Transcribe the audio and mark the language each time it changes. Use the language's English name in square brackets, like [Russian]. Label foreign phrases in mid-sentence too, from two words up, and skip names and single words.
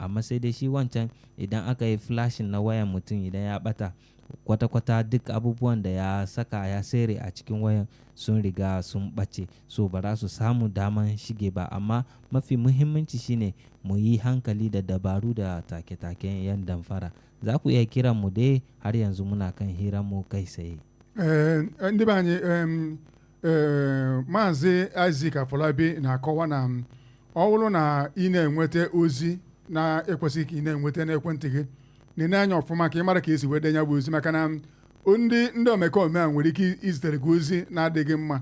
[Hausa] Amma sai dai shi wancan idan aka yi flashing na wayan mutum idan ya ɓata, kwata-kwata duk abubuwan da ya saka ya sere a cikin wayan sun riga sun ɓace, so ba za su samu daman shige ba. Amma mafi muhimmanci shine mu yi hankali da dabaru da take-taken yan damfara. Za ku iya kiran mu dai, har yanzu muna kan hiran mu kai tsaye. [Igbo] Ndị be anyị Maazị Isaac Afolabi na-akọwa na ọ bụrụ na ị na-enweta ozi na-ekwesịghị ka ị na-enweta n'ekwentị gị, na-ene anya ọfụma ka ị mara ka esi wee denye bụ ozi, maka na ndị omekome a nwere ike izitere gị ozi na-adịghị mma.